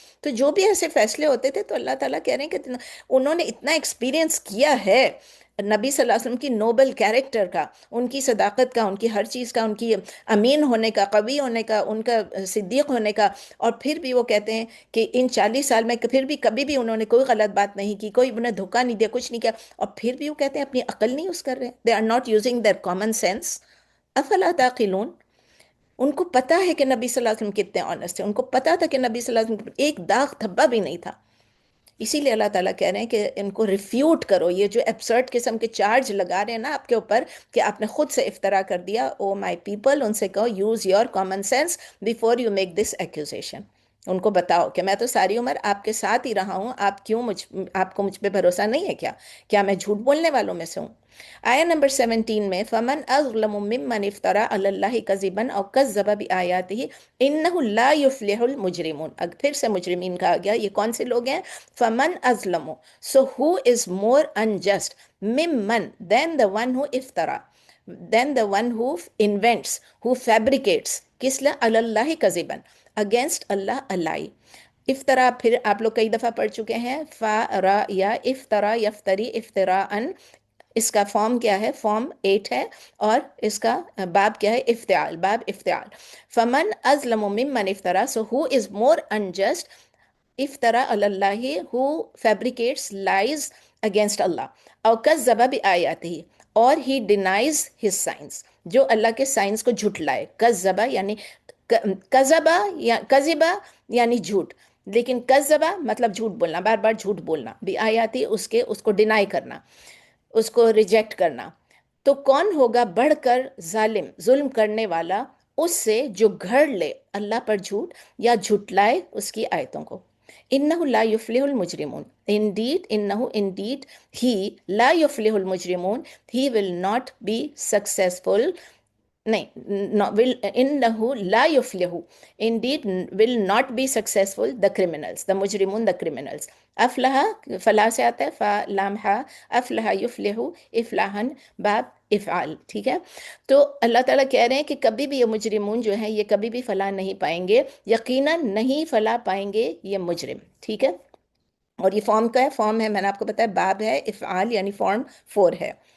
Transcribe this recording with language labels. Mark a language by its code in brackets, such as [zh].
[ur] تو جو بھی ایسے فیصلے ہوتے تھے تو اللہ تعالیٰ کہہ رہے ہیں کہ انہوں نے اتنا ایکسپیرینس کیا ہے نبی صلی اللہ علیہ وسلم کی نوبل کیریکٹر کا، ان کی صداقت کا، ان کی ہر چیز کا، ان کی امین ہونے کا، قوی ہونے کا، ان کا صدیق ہونے کا. اور پھر بھی وہ کہتے ہیں کہ ان 40 سال میں پھر بھی کبھی بھی انہوں نے کوئی غلط بات نہیں کی، کوئی انہیں دھوکہ نہیں دیا، کچھ نہیں کیا. اور پھر بھی وہ کہتے ہیں اپنی عقل نہیں یوز کر رہے. [en] They are not using their common sense. [ar] افلا تعقلون. [ur] ان کو پتا ہے کہ نبی صلی اللہ علیہ وسلم کتنے آنےسٹ تھے، ان کو پتا تھا کہ نبی صلی اللہ علیہ وسلم ایک داغ دھبا بھی نہیں تھا. اسی لیے اللہ تعالیٰ کہہ رہے ہیں کہ ان کو ریفیوٹ کرو. یہ جو ایبسرڈ قسم کے چارج لگا رہے ہیں نا آپ کے اوپر کہ آپ نے خود سے افترا کر دیا، [en] oh my people, [ur] ان سے کہو [en] Use your common sense before you make this accusation. [ur] ان کو بتاؤ کہ میں تو ساری عمر آپ کے ساتھ ہی رہا ہوں، آپ کو مجھ پہ بھروسہ نہیں ہے کیا میں جھوٹ بولنے والوں میں سے ہوں؟ آیا نمبر 17 میں [ar] فمن اظلم ممن افترا علی اللہ کذبا او کذب بآیاتہ انہ لا یفلح المجرمون. [ur] اب پھر سے مجرمین کہا گیا. یہ کون سے لوگ ہیں؟ [ar] فمن اظلم، [en] so who is more unjust ممن than the one who افترا، then the one who invents, who fabricates، [ur] کس لئے [ar] علی اللہ کذبا، [en] against Allah a lie. [ur] افترا پھر آپ لوگ کئی دفعہ پڑھ چکے ہیں، فارا یا [ar] افترا یفتری افتراءن. [ur] اس کا فارم کیا ہے؟ فارم 8 ہے، اور اس کا باب کیا ہے؟ افتعال، باب افتعال. [ar] فمن ازلم ممن افترا، [en] so who is more unjust [ar] افترا علی اللہ، [en] who fabricates lies against Allah, [ar] او کذب بآیاتہ، [en] اور he denies his signs، [ur] جو اللہ کے سائنس کو جھٹلائے. کذبہ یعنی کذبہ یا کذبہ یعنی جھوٹ، لیکن کذبہ مطلب جھوٹ بولنا، بار بار جھوٹ بولنا. بآیاتی اس کو ڈینائی کرنا، اس کو ریجیکٹ کرنا. تو کون ہوگا بڑھ کر ظالم، ظلم کرنے والا اس سے جو گھڑ لے اللہ پر جھوٹ یا جھٹلائے اس کی آیتوں کو. [ar] انہ لا یفلح المجرمون، [en] indeed he [ar] لا یفلح المجرمون، [en] He will not be successful. [ur] نہیں، [ar] انہو لا یفلح، [en] indeed will not be successful the criminals، the مجرمون the criminals. [ar] افلح فلاح [ur] سے آتا ہے، [ar] فلام ہا، افلح یفلح افلاحا باب افعال، [ur] ٹھیک ہے. تو اللہ تعالیٰ کہہ رہے ہیں کہ کبھی بھی یہ مجرمون جو ہیں یہ کبھی بھی فلاح نہیں پائیں گے، یقیناً نہیں فلاح پائیں گے یہ مجرم، ٹھیک ہے. اور یہ فارم کا ہے، فارم ہے، میں نے آپ کو بتایا باب ہے، افعال یعنی فارم 4 ہے.